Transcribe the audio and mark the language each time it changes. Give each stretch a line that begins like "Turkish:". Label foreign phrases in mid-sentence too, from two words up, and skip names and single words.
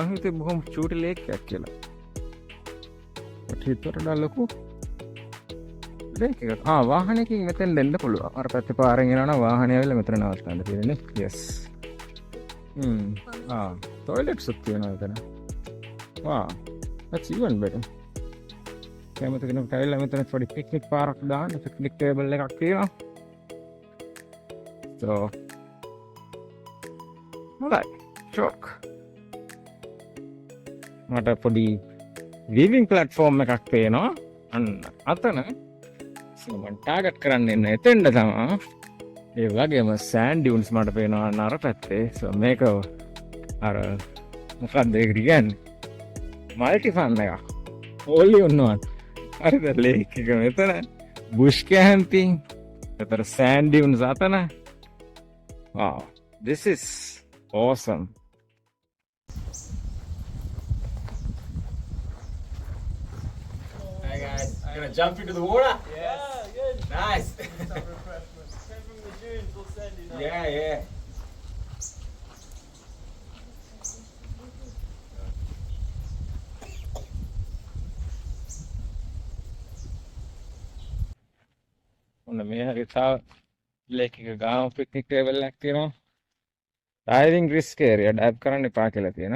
Sinhala: මම හිතුවේ බොහොම චූටි ලේක් එකක් කියලා. ඒත් වලට ලොකු ලේක් එකක්. වාහනයකින් මෙතෙන් දෙන්න පුළුවන්. අර පැත්තේ පාරෙන් යනවා වාහනය ඇවිල්ලා මෙතන නවත්තන්න තියෙන්නේ.
English: yes. toilets
Sinhala: උත් තියෙනවා එතන.
English: wow. that's even better.
Sinhala: කැමති කෙනෙකුට ඇවිල්ලා මෙතන පොඩි පික්නික් පාරක් දාන්න
English: picnic table
Sinhala: එකක් තියෙනවා.
English: so alright shock
Sinhala: මට පොඩි
English: viewing platform
Sinhala: එකක් පේනවා. අන්න අතන මම ටාගට් කරන්න ඉන්න එතෙන්ද තමයි. ඒ වගේම
English: sand dunes
Sinhala: මට පේනවා අන්න අර පැත්තේ. so මේක අර මොකක්ද ඒක කියන්නේ
English: multi fun
Sinhala: එකක්.
English: only on one.
Sinhala: හරිද ලේක් එක මෙතන
English: bush camping
Sinhala: එතන
English: sand dunes
Sinhala: අතන.
English: wow this is awesome. Hi guys, I'm gonna jump into the water. Yeah, good. Nice. Some refreshments. Came from the dunes, we'll send you now. yeah.
Sinhala: ඔන්න මේ හරි තව ලේක් එක ගාම
English: picnic table
Sinhala: එකක් තියෙනවා.
English: diving risk area
Sinhala: ඩයිව් කරන්න එපා කියලා තියෙනවා.